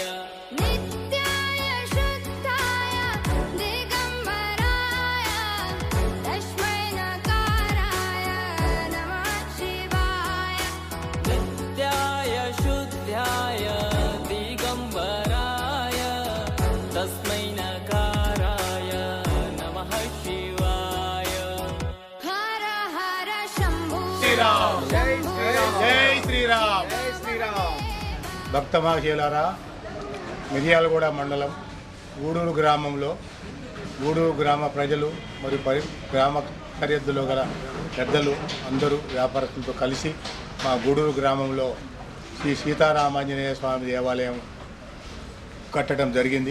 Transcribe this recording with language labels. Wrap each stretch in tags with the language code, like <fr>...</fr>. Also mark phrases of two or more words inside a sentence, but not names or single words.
<sa>नित्याय शुद्धाय दिगम्बराय तस्मै नकाराय नमः शिवाय नित्याय शुद्धाय दिगम्बराय तस्मै नकाराय नमः शिवाय हर हर शम्भो</sa> <te>శ్రీరామ్ జై శ్రీరామ్ జై శ్రీరామ్ భక్తమహేలారా మిర్యాలగూడ మండలం గూడూరు గ్రామంలో గూడూరు గ్రామ ప్రజలు మరియు గ్రామ సరిహద్దులో గల పెద్దలు అందరూ వ్యాపారస్తులతో కలిసి మా గూడూరు గ్రామంలో శ్రీ సీతారామాంజనేయ స్వామి దేవాలయం కట్టడం జరిగింది.</te>